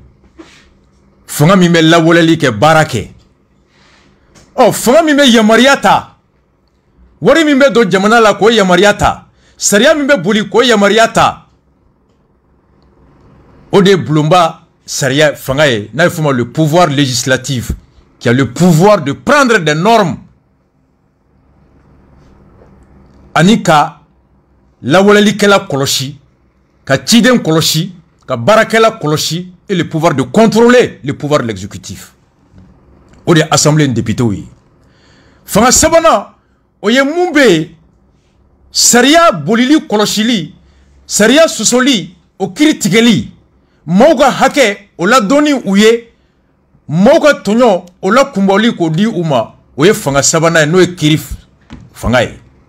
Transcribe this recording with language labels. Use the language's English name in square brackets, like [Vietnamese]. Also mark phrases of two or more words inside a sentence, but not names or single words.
[Bambara] Fanga min bɛ lawaleyali kɛ baara kɛ. Ɔ fanga min bɛ yamaruya ta wari min bɛ don jamana la k'o yamaruya ta sariya min bɛ boli k'o yamaruya ta o de ye bulonba sariya fanga ye n'a bɛ f'o ma [French] le pouvoir législatif qui a le pouvoir de prendre des normes [Bambara] ani ka lawalelikɛla kɔlɔsi ka ciden kɔlɔsi ka baarakɛla kɔlɔsi [French] et le pouvoir de contrôler le pouvoir de l'exécutif [Bambara] o de ye assemblée ni députés ye. Fanga sabanan o ye mun bɛ yen sariya bolili kɔlɔsili sariya sɔsɔli o kiiri tigɛli maaw ka hakɛ o ladɔnni u ye maaw ka tɔɲɔ o lakunbɔli k'o di u ma o ye fanga sabanan ye n'o ye kiiri fanga ye.